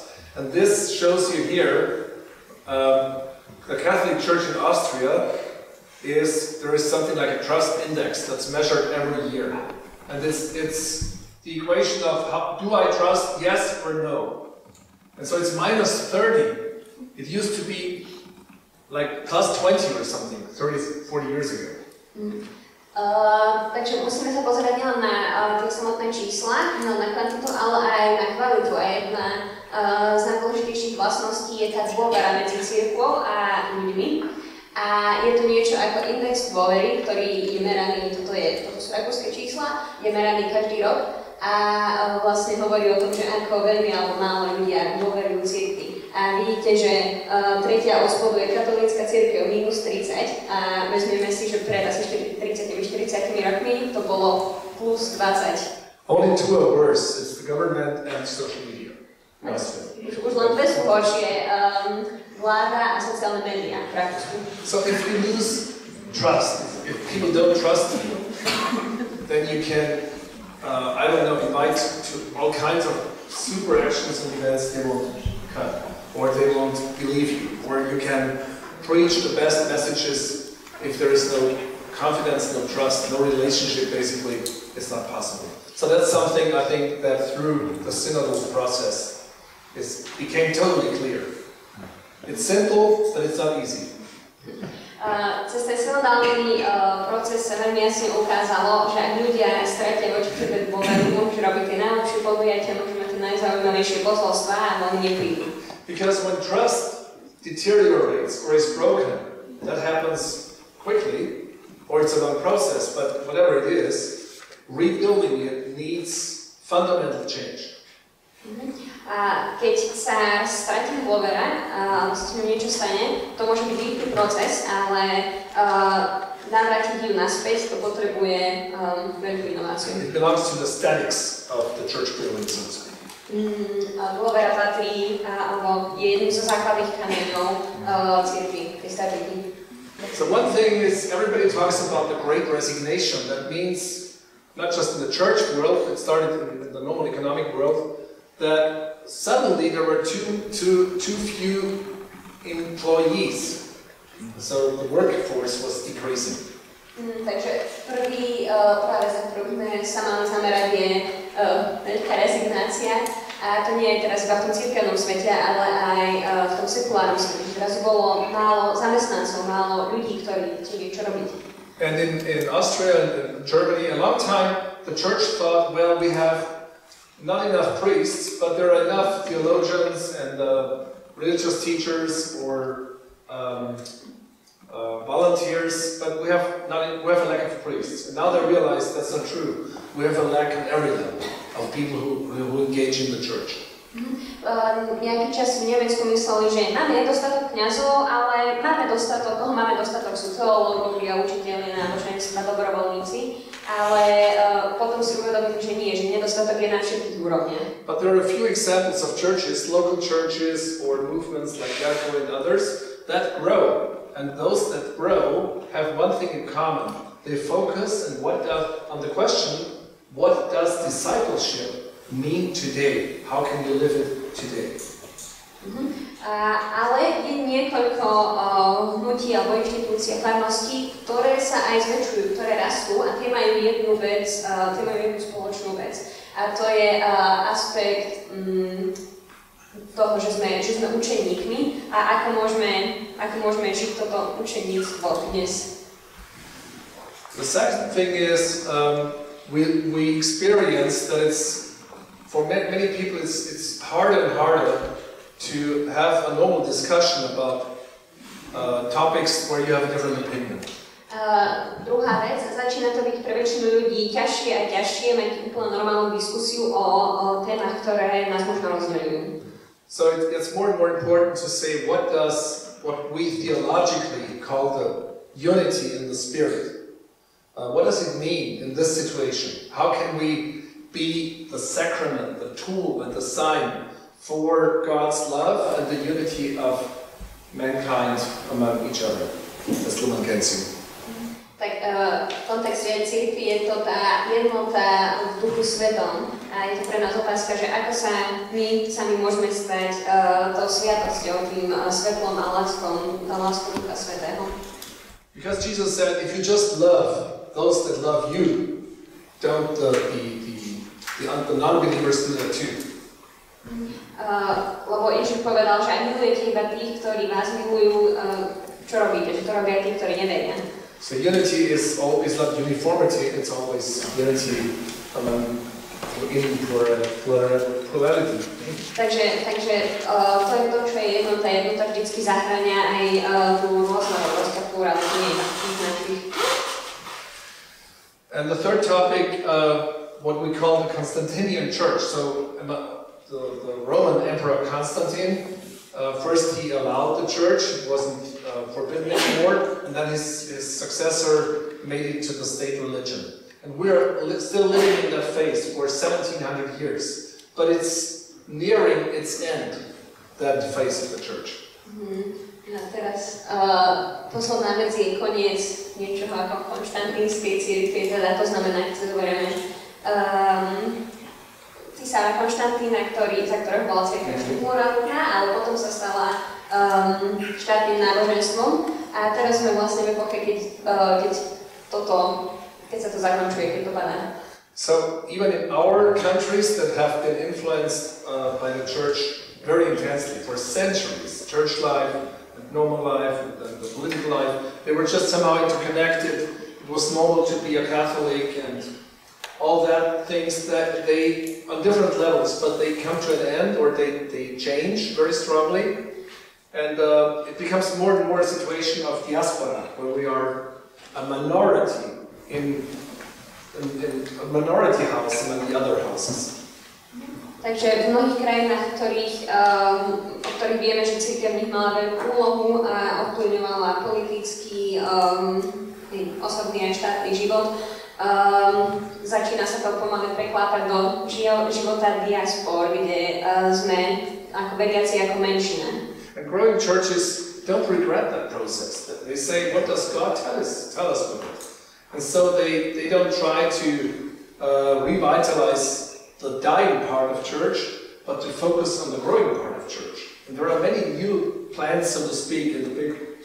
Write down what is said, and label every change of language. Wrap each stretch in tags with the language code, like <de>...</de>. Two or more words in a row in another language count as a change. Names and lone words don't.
<en>And this shows you here, the Catholic Church in Austria there is something like a trust index that's measured every year. And it's the equation of do I trust yes or no? And so it's minus 30. It used to be like plus 20 or something, 30, 40 years ago.</en> <sk>Takže musíme sa pozerať nielen na tie samotné čísla, nielen na kvantitu, ale aj na kvalitu. A jedna z najdôležitejších vlastností je tá dôvera medzi cirkvou a ľuďmi. A je to niečo ako index dôvery, ktorý je meraný, toto sú rakúske čísla, je meraný každý rok a vlastne hovorí o tom, že ako veľmi alebo málo ľudia dôverujú cirkvi. A vidíte, že tretia od spodu je katolícka cirkev minus 30 a vezmeme si, že pred asi 30-40 rokmi to bolo plus 20.</sk> <en>Only two are worse, it's the government and social media.</en> <sk>Už len dve sú horšie, vláda a sociálne médiá v Rakúsku.</sk> <en>So if you lose trust, if people don't trust you, then you can, I don't know, invite to all kinds of super actions and events they won't cut, or they won't believe you, or you can preach the best messages if there is no confidence, no trust, no relationship, basically, it's not possible. So that's something I think that through the synodal process became totally clear. It's simple, but it's not easy.</en> <sk>Cez ten synodálny proces sa veľmi jasne ukázalo, že ak ľudia stratia voči sebe dôveru, môžu robiť tie najlepšie podujatia, môžu mať tie najzaujímavejšie posolstvá a oni neprídu.</sk> <en>Because when trust deteriorates or is broken, that happens quickly, or it's a long process, but whatever it is, rebuilding it needs fundamental change.</en> <sk>A keď sa stratí dôvera, alebo sa s ňou niečo stane, to môže byť rýchly proces, ale navrátiť ju naspäť, to potrebuje veľkú inováciu.</sk> <en>It belongs to the statics of the church building, so to speak.</en> <sk>Dôvera patrí, alebo je jedným zo základných kameňov cirkvi, tej statiky.</sk> <en>So one thing is, everybody talks about the great resignation. That means, not just in the church world, it started in the normal economic world, that suddenly there were too few employees. So the workforce was decreasing.</en> <sk>Takže prvá vec, na ktorú sme sa mali zamerať, je veľká rezignácia. A to nie je teraz iba v tom cirkevnom svete, ale aj v tom sekulárnom svete. Teraz bolo málo zamestnancov, málo ľudí, ktorí chceli čo robiť.</sk> <en>And in Austria and in Germany, a long time, the church thought, well, we have not enough priests, but there are enough theologians and religious teachers or volunteers, but we have a lack of priests. And now they realize that's not true. We have a lack at every level of people who engage in the church.</en> <sk>Nejaký čas v Nemecku mysleli, že máme dostatok kňazov, ale máme dostatok sú teológovia, učitelia náboženstva, dobrovoľníci, ale potom si uvedomili, že nie, že nedostatok je na všetkých úrovniach.</sk> <en>But there are a few examples of churches, local churches or movements like eRko and others that grow. And those that grow have one thing in common. They focus on the question, what does discipleship mean today? How can we live it today?</en> <sk>Ale je niekoľko hnutí alebo inštitúcií a farností, ktoré sa aj zväčšujú, ktoré rastú a tie majú jednu vec, tie majú jednu spoločnú vec. A to je aspekt toho, že sme učeníkmi a ako môžeme žiť toto učeníctvo dnes.</sk> <en>The second thing is we experience that for many people it's harder and harder to have a normal discussion about topics where you have a different opinion.</en> <sk>Druhá vec, začína to byť pre väčšinu ľudí ťažšie a ťažšie mať úplne normálnu diskusiu o témach, ktoré nás možno rozdeľujú.</sk> <en>So it's more and more important to say what we theologically call the unity in the Spirit. What does it mean in this situation? How can we be the sacrament, the tool and the sign for God's love and the unity of mankind among each other? As Lumenkensi.</en> <sk>Tak v kontexte cirkvi je to tá jednota v duchu svetom a je to pre nás otázka, že ako sa my sami môžeme stať tou sviatosťou, tým svetlom a láskou Ducha Svätého.</sk> <en>Because Jesus said, if you just love those that love you, don't the non-believers do that too.</en> <sk>Lebo Ježiš povedal, že ak milujete iba tých, ktorí vás milujú, čo robíte, že to robia tí, ktorí neveria.</sk> <en>So unity is not uniformity, it's always unity in plurality.</en> <sk>Takže to je to, čo je jednota. Jednota vždycky zahŕňa aj tú rôznorodosť a pluralitu našich.</sk> <en>And the third topic, what we call the Constantinian Church. So the Roman Emperor Constantine, first he allowed the church, it wasn't forbidden anymore, and then his successor made it to the state religion. And we're still living in that phase for 1700 years, but it's nearing its end, that phase of the church.</en> <sk>A teraz posledná vec je koniec niečoho ako konštantínskej cirkvi, teda to znamená, keď sa zoberieme cisára Konštantína, za ktorého bola cirkev pluralitná, ale potom sa stala štátnym náboženstvom a teraz sme vlastne v epoche, keď sa to zakončuje, keď to padá.</sk> <en>So even in our countries that have been influenced by the church very intensely for centuries, church life and normal life and the political life, they were just somehow interconnected. It was normal to be a Catholic and all that things that they, on different levels, but they come to an end or they change very strongly. And it becomes more and more a situation of diaspora, where we are a minority in a minority house among the other houses.</en> <sk>Takže v mnohých krajinách, o ktorých vieme, že cirkev v nich mala veľkú úlohu a ovplyvňovala politický, osobný aj štátny život, začína sa to pomaly preklápať do života diaspor, kde sme ako veriaci, ako menšina.</sk> <en>And growing churches don't regret that process. They say, what does God tell us with it? And so they don't try to revitalize the dying part of church, but to focus on the growing part of church. And there are many new plants, so to speak, in the big</en>